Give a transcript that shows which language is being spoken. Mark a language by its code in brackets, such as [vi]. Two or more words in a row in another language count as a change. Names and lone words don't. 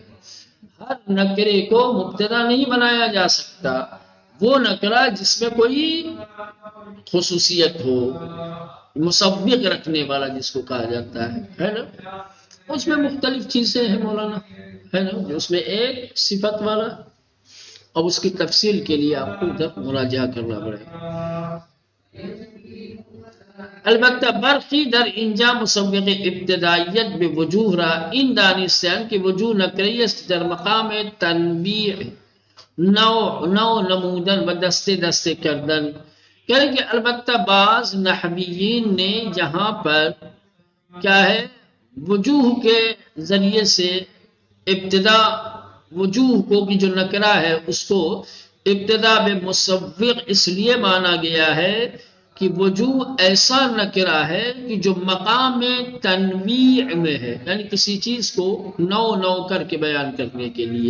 [ur] ہر نکرے کو مبتدا نہیں بنایا جا سکتا، وہ نکرہ جس میں کوئی خصوصیت ہو، مسبق رکھنے والا جس کو کہا جاتا ہے نا؟ اس میں مختلف چیزیں ہیں مولانا، ہے نا؟ اس میں ایک صفت والا، اب اس کی تفصیل کے لیے آپ کو ادھر مراجعہ کرنا پڑے گا۔ [fa] البتہ برخی در اینجا مسبق ابتدائیت به وجوه را این دانستند که وجوه نکره‌ای است در مقام تنبیع، نوع نمودن و دسته دسته کردن۔ [ur] کہہ کہ البتہ بعض نحویین نے یہاں پر کیا ہے وجوہ کے ذریعے سے ابتدا، وجوہ کو کی جو نکرہ ہے اس کو ابتدا بے مسبق اس لیے مانا گیا ہے کہ وجوہ ایسا نکرہ ہے کہ جو مقام تنویع میں ہے، یعنی کسی چیز کو نو کر کے بیان کرنے کے لیے۔